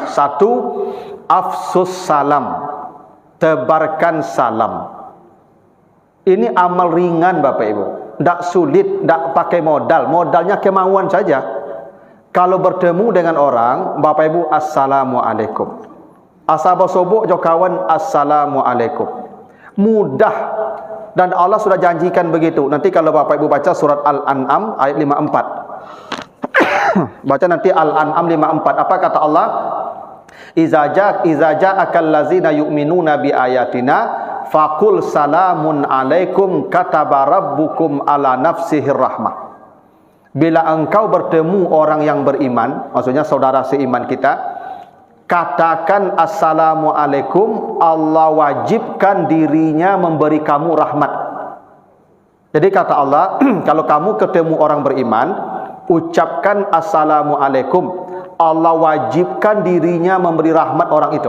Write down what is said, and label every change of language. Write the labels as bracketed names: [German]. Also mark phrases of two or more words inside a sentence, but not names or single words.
[Indonesian] 1, [Arabic] أفشوا السلام, [Indonesian] tebarkan salam. Ini amal ringan Bapak Ibu, tidak sulit, tidak pakai modal, modalnya kemauan saja. Kalau bertemu dengan orang, Bapak Ibu, assalamualaikum. [Minangkabau] Asaba sobok jo kawan, assalamualaikum. [Indonesian] Mudah, dan Allah sudah janjikan begitu. Nanti kalau Bapak Ibu baca surat Al-An'am ayat 54. Baca nanti Al-An'am 54. Apa kata Allah? [Arabic] إذا جاءك الذين يؤمنون بآياتنا فقل سلام عليكم كتب ربكم على نفسه الرحمة. [Indonesian] Bila engkau bertemu orang yang beriman, maksudnya saudara seiman kita, katakan assalamualaikum, Allah wajibkan dirinya memberi kamu rahmat. Jadi kata Allah, kalau kamu ketemu orang beriman, ucapkan assalamualaikum, Allah wajibkan dirinya memberi rahmat orang itu.